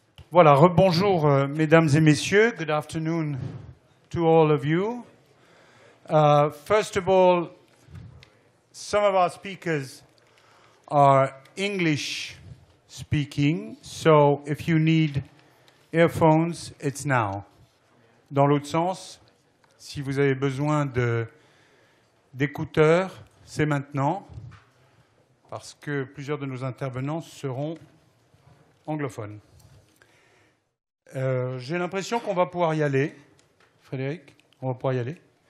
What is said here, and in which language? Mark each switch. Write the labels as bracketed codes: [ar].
[fr] Voilà, rebonjour mesdames et messieurs. [en] Good afternoon to all of you. First of all, some of our speakers are English speaking, so if you need earphones, it's now. [fr] Dans l'autre sens, si vous avez besoin d'écouteurs, c'est maintenant, parce que plusieurs de nos intervenants seront anglophones. J'ai l'impression qu'on va pouvoir y aller. Frédéric, on va pouvoir y aller.